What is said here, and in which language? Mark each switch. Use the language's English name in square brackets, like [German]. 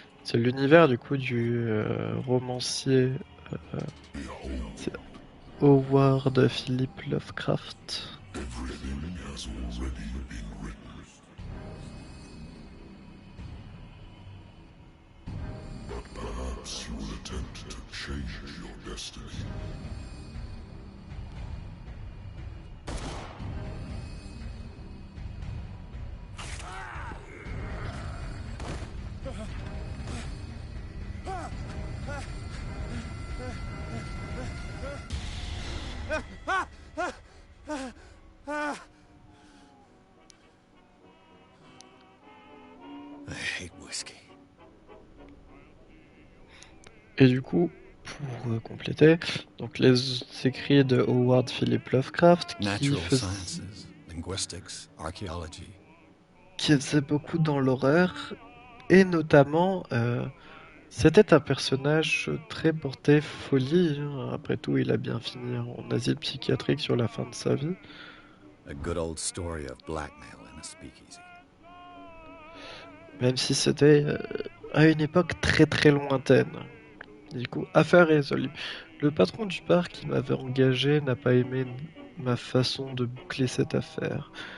[French] C'est l'univers du coup du romancier c'est Howard Philip Lovecraft. [English] Everything has already been written, but perhaps you will attempt to change your destiny. I hate whiskey. [French] Et du coup, pour compléter, donc les écrits de Howard Philip Lovecraft [English] Natural sciences, linguistics, archaeology. [French] qui faisait beaucoup dans l'horreur et notamment c'était un personnage très porté folie, hein. Après tout, il a bien fini en asile psychiatrique sur la fin de sa vie. [English] A good old story of blackmail in a speakeasy. [French] Même si c'était à une époque très très lointaine. Du coup, affaire résolue. Le patron du bar qui m'avait engagé n'a pas aimé ma façon de boucler cette affaire.